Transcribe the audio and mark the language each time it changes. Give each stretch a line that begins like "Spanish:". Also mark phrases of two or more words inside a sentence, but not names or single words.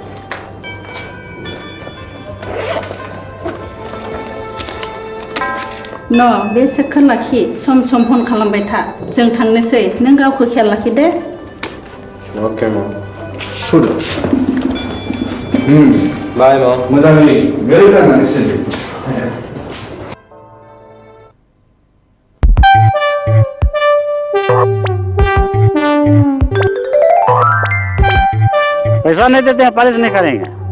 Bodo: न' बे सेकखौ लाखि सम सम फन खालामबाय था जों थांनोसै नों गावखौ खेयाल लाखि दे अके मम सुद बाय मम मोजाङै बेराय गारनानै सोलियो
Hindi: पैसा नहीं देते हैं पालिश नहीं करेंगे